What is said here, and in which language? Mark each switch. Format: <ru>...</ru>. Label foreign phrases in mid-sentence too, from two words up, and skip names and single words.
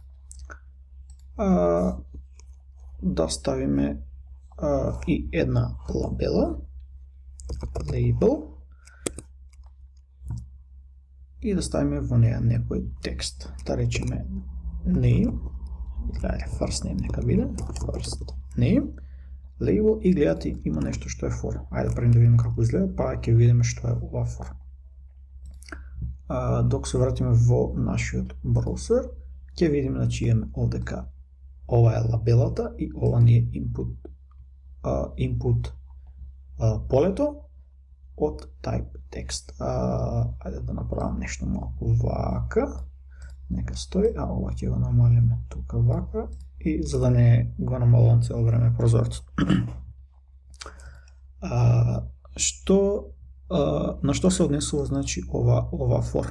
<mk>Да ставиме и една лабела, label, и да ставиме во неја некој текст. Да речеме name, гледате</mk> <en>first name</en> <mk>нека биде,</mk> <en>first name, label</en> <mk>и гледате има нешто што е for. Ајде пред да видиме како изгледа, па ќе видиме што е ова for. Док се вратиме во нашиот браузер, ќе видиме значи имаме овдека ова е лабелата и ова ни е input полето од</mk> <en>type text.</en> <mk>Ајде да направам нешто малку вака. Нека стои, ова ќе го намалиме тука вака и за да не го намалувам цело време прозорцот. На што се однесува значи ова for?</mk>